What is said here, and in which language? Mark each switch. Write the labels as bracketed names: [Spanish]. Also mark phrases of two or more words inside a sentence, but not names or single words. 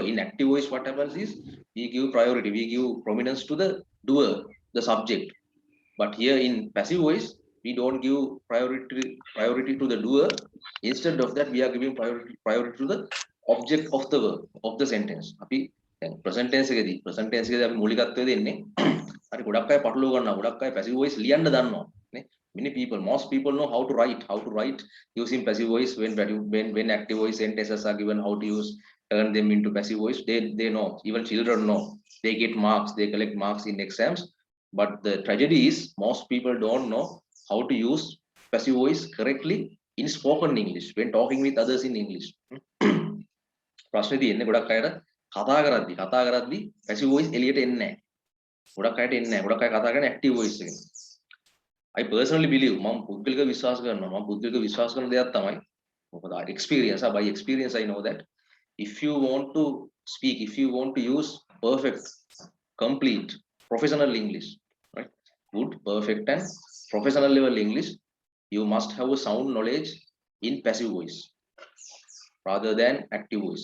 [English] In active voice, what happens is we give priority, we give prominence to the doer, the subject. But here in passive voice, we don't give priority to the doer. Instead of that, we are giving priority to the object of the verb of the sentence. [Sinhala] අපි දැන් [English] present tense [Sinhala] එකේදී අපි මූලිකත්වය දෙන්නේ හරි ගොඩක් අය පටලව ගන්නවා. ගොඩක් අය [English] passive voice [Sinhala] ලියන්න දන්නවා. නේ? [English] Most people know how to write using passive voice when active voice sentences are given, how to use turn them into passive voice. They know, even children know. They get marks, they collect marks in exams. But the tragedy is most people don't know how to use passive voice correctly in spoken English when talking with others in English. [Sinhala] ප්‍රශ්නේ තියෙන්නේ ගොඩක් අයට කතා කරද්දී [English] passive voice [Sinhala] එළියට එන්නේ නැහැ. ගොඩක් අයට එන්නේ නැහැ. ගොඩක් අය කතා කරන්නේ [English] active voice [Sinhala] එකෙන්. [English] I personally believe [Sinhala] මම පුද්ගලික විශ්වාස කරන දෙයක් තමයි මොකද [English] by experience I know that if you want to speak, if you want to use perfect, complete, professional English, right? Good, perfect and professional level English, you must have a sound knowledge in passive voice rather than active voice.